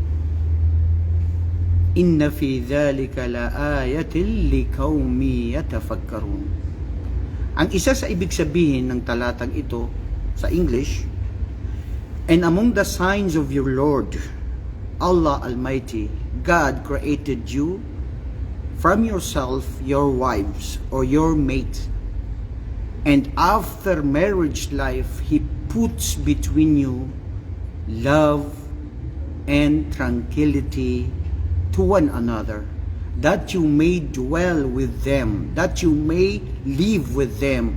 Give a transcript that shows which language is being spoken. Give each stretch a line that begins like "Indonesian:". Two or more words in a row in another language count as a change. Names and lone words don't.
Arabic: إن في ذلك لآيات لقوم يتفكرون.
Filipino: Ang isa sa ibig sabihin ng talatang ito sa English,
English: and among the signs of your Lord, Allah Almighty, God created you from yourself, your wives or your mate, and after marriage life, He puts between you love and tranquility to one another, that you may dwell with them, that you may live with them.